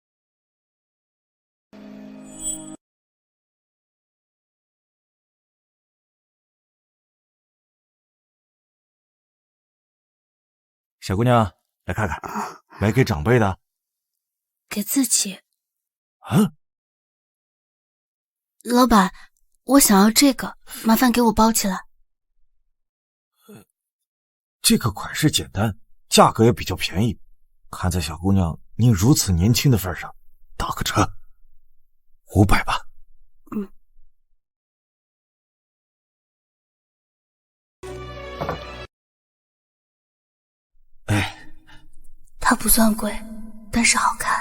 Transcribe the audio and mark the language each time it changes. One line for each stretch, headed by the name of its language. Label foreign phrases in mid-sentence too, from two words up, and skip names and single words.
Chinese: 小姑娘，來看看，買給長輩的。給自己。啊？老闆，我想要這個，麻煩給我包起來。這個款式簡單，價格也比較便宜。看在小姑娘您如此年輕的份上，打個折，500吧。它不算貴，但是好看。